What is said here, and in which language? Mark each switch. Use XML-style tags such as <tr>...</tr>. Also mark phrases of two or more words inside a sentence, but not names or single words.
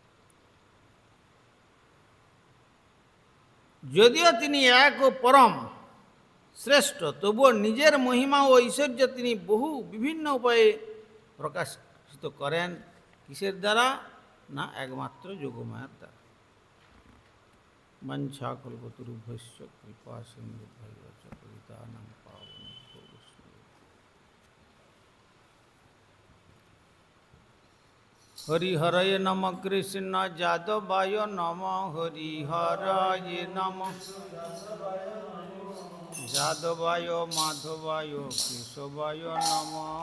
<bn>যদিও তিনি এক ও পরম, শ্রেষ্ঠ, তবুও নিজের মহিমা ও ঐশ্বর্য তিনি বহু বিভিন্ন উপায়ে প্রকাশিত করেন। কিসের দ্বারা? না একমাত্র যোগমায়ার দ্বারা।</bn> <sa>বাঞ্ছা কল্পতরুভ্যশ্চ কৃপা সিন্ধুভ্যৈব চ পতিতানাং পাবনেভ্যো বৈষ্ণবেভ্যো। হরিহরয়ে নম কৃষ্ণ যাদবায় নম, হরিহরয়ে নম যাদবায় মাধবায় কেশবায় নম।</sa>